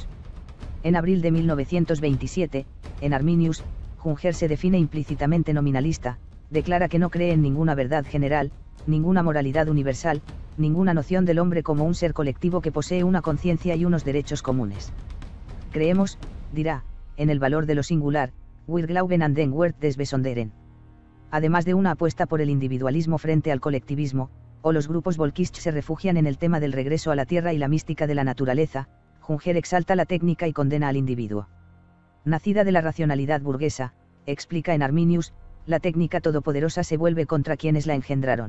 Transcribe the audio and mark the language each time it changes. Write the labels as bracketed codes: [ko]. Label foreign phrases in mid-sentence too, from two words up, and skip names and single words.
[es] En abril de 1927, en Arminius, Junger se define implícitamente nominalista, declara que no cree en ninguna verdad general, ninguna moralidad universal, ninguna noción del hombre como un ser colectivo que posee una conciencia y unos derechos comunes. Creemos, dirá, en el valor de lo singular, [de] wir glauben an den Wert des Besonderen. [es] Además de una apuesta por el individualismo frente al colectivismo, o los grupos Volkisch se refugian en el tema del regreso a la tierra y la mística de la naturaleza, Junger exalta la técnica y condena al individuo. Nacida de la racionalidad burguesa, explica en Arminius, la técnica todopoderosa se vuelve contra quienes la engendraron.